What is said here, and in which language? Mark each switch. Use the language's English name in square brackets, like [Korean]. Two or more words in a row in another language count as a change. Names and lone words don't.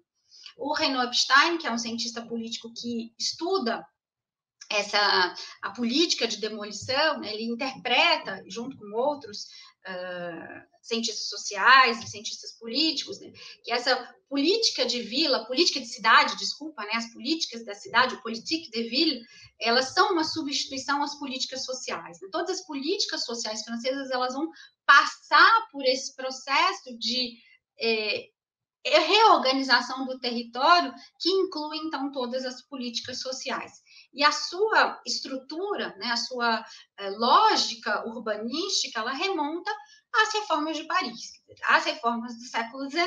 [Portuguese] O Renaud Epstein, que é um cientista político que estuda a política de demolição, né, ele interpreta, junto com outros cientistas sociais e cientistas políticos, né, que essa política de vila, política de cidade, desculpa, né, as políticas da cidade, o [French] politique de ville, [Portuguese] elas são uma substituição às políticas sociais. Né? Todas as políticas sociais francesas, elas vão passar por esse processo de reorganização do território, que inclui, então, todas as políticas sociais. E a sua estrutura, né, a sua lógica urbanística, ela remonta às reformas de Paris, às reformas do século XIX,